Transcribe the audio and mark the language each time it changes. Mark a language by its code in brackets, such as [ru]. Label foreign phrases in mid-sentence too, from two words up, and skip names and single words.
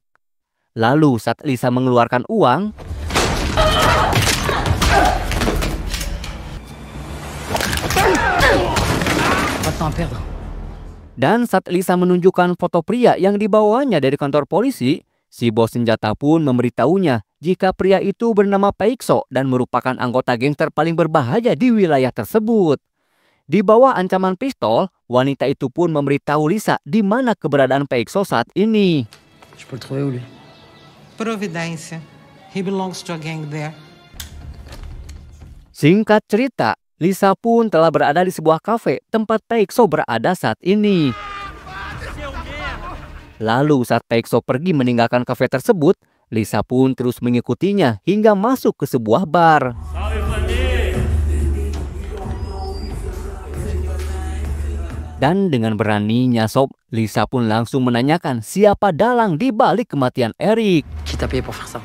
[id] Lalu saat Lisa mengeluarkan uang, dan saat Lisa menunjukkan foto pria yang dibawanya dari kantor polisi, si bos senjata pun memberitahunya jika pria itu bernama Peixo dan merupakan anggota geng terpaling berbahaya di wilayah tersebut. Di bawah ancaman pistol, wanita itu pun memberitahu Lisa di mana keberadaan Peixo saat ini. [fr] Je peux le trouver où lui? Providência. [en] He belongs to a gang there. [id] Singkat cerita, Lisa pun telah berada di sebuah kafe tempat Peixo berada saat ini. Lalu saat Peixo pergi meninggalkan kafe tersebut, Lisa pun terus mengikutinya hingga masuk ke sebuah bar. Dan dengan beraninya Sob, Lisa pun langsung menanyakan siapa dalang di balik kematian Erik. [fr] Qui t'a payé pour faire ça?